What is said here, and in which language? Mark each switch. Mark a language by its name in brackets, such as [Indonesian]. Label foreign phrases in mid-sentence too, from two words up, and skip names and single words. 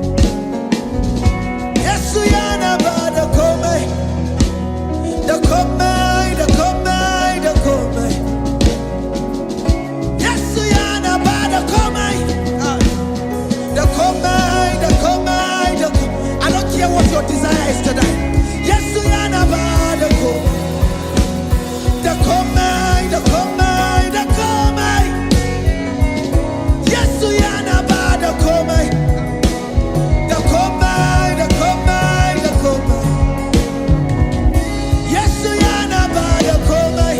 [Hausa] Yesu yanabada komai. Da komai da komai da komai. Yesu yanabada komai. Da komai da komai da komai. [English] I don't care what your desire is today. [Hausa] Yesu yanabada komai. Da komai da komai da komai. Yesu yanabada komai. Da komai da komai da komai. Yesu yanabada komai.